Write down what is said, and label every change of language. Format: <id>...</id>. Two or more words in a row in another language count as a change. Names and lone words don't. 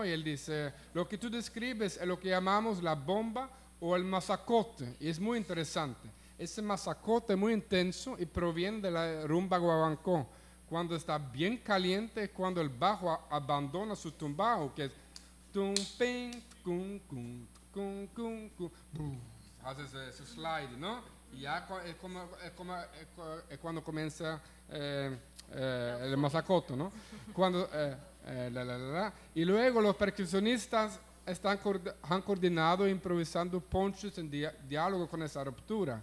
<es>Y él dice, lo que tú describes es lo que llamamos la bomba o el masacote, y es muy interesante. Ese masacote es muy intenso y proviene de la rumba guaguancó, cuando está bien caliente, cuando el bajo abandona su tumbao, que es tum, ping, cum, cum, cum, cum, cum, haces su slide, ¿no? Y ya es cuando comienza el masacoto, ¿no? Cuando, Y luego los percusionistas han coordinado improvisando punches en diálogo con esa ruptura.</es>